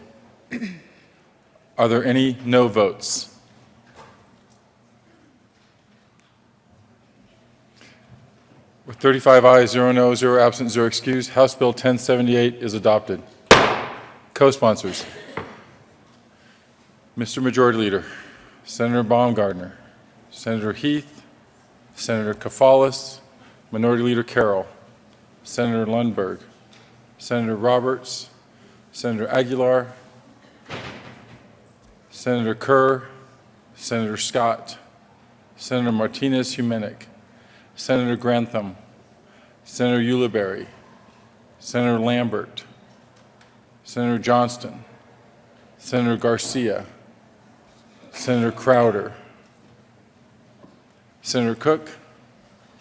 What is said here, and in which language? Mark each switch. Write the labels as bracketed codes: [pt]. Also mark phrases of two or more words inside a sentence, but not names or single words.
[en] Are there any no votes? With 35 ayes, 0 noes, 0 absent, 0 excused, House Bill 1078 is adopted. Co-sponsors. Mr. Majority Leader, Senator Baumgardner, Senator Heath, Senator Kafalis, Minority Leader Carroll, Senator Lundberg, Senator Roberts, Senator Aguilar, Senator Kerr, Senator Scott, Senator Martinez-Humenick, Senator Grantham, Senator Ulibarri, Senator Lambert, Senator Johnston, Senator Garcia, Senator Crowder, Senator Cook,